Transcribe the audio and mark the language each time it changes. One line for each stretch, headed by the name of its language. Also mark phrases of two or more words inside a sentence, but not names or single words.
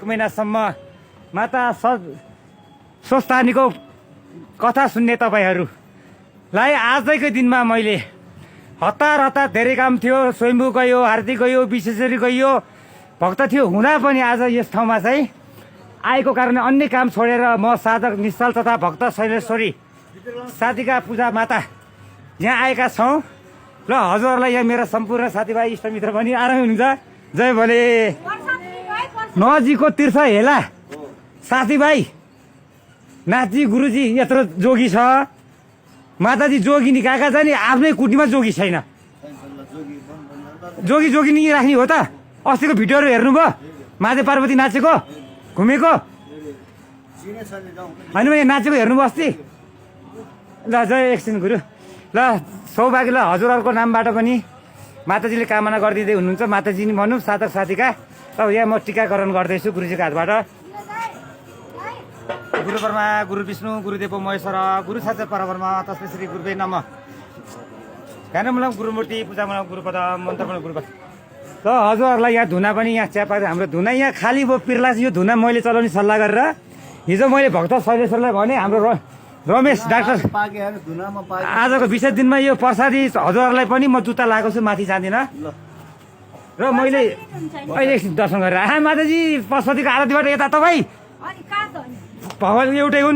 Nepali: महिनासम्म माता स्वस्थानीको कथा सुन्ने तपाईँहरूलाई आजकै दिनमा मैले हतार हतार धेरै काम थियो, स्वयम्भू गयो, हार्दिक गयो, विशेषरी गयो, भक्त थियो हुँदा पनि आज यस ठाउँमा चाहिँ आएको कारणले अन्य काम छोडेर म साधक निश्चल तथा भक्त शैलेश्वरी साथीका पूजा माता यहाँ आएका छौँ। र हजुरहरूलाई यहाँ मेरा सम्पूर्ण साथीभाइ इष्टमित्र पनि आरामै हुनुहुन्छ। जय भोले। नजिकको तीर्थ हेला साथीभाइ नाथजी गुरुजी यत्रो जोगी छ, माताजी जोगिनी काका छ नि, आफ्नै कुटीमा जोगी छैन। जोगी जोगिनी राख्ने हो त? अस्तिको भिडियोहरू हेर्नुभयो माझे पार्वती नाचेको घुमेको होइन भने नाचेको हेर्नुभयो अस्ति? ल जय एकछिन गुरु। ल सौभाग्य। ल हजुरहरूको नामबाट पनि माताजीले कामना गरिदिँदै हुनुहुन्छ। माताजी नि भनौँ साधक साथीका। अब यहाँ म टिकाकरण गर्दैछु गुरुजीको हातबाट।
Sanskrit: गुरु ब्रह्मा गुरु विष्णु गुरुदेव महेश्वर गुरु साक्षात् परब्रह्म तस्मै श्री गुरुवे नमः। ध्यानमूलक गुरुमूर्ति पूजामूलक गुरुपद मन्त्रमूलक गुरुपद।
Nepali: त हजुरहरूलाई यहाँ धुना पनि यहाँ चियापा हाम्रो धुना यहाँ खाली भयो पिर्ला। यो धुना मैले चलाउने सल्लाह गरेर हिजो मैले भक्त शैलेश्वरलाई भने हाम्रो रमेश डाक्टर आजको विशेष दिनमा यो प्रसादी हजुरहरूलाई पनि म जुत्ता लगाएको छु, माथि जाँदिनँ। र मैले अहिले एकछिन दर्शन गरेर माताजी पशुपतिको आरतीबाट यता तपाईँ भगवान् एउटै हुन्।